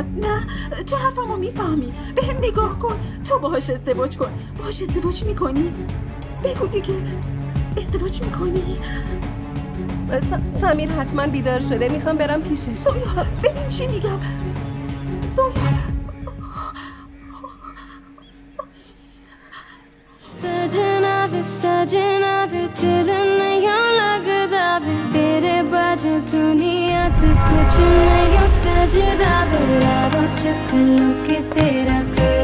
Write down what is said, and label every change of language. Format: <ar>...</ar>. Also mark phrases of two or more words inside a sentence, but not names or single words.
<fa>نه تو حرفمو میفهمی. به هم نگاه کن، تو باهاش ازدواج کن. باهاش ازدواج میکنی؟ بگو دیگه ازدواج میکنی؟ سمیر حتما بیدار شده، میخوام برم پیشش. زویا ببین چی میگم. زویا</fa> <pa>ਸਜਣਾ ਵੇ ਦਿਲ ਨਹੀਂ ਲਗਦਾ ਵੇ ਤੇਰੇ ਬਾਜੂ ਦੁਨੀਆ ਤੋ ਕੁਛ ਨਹੀਂ ਸਜਦਾ ਵੇ ਰਾਵੋ ਚਕਲੋ ਕੇ ਤੇਰਾ</pa>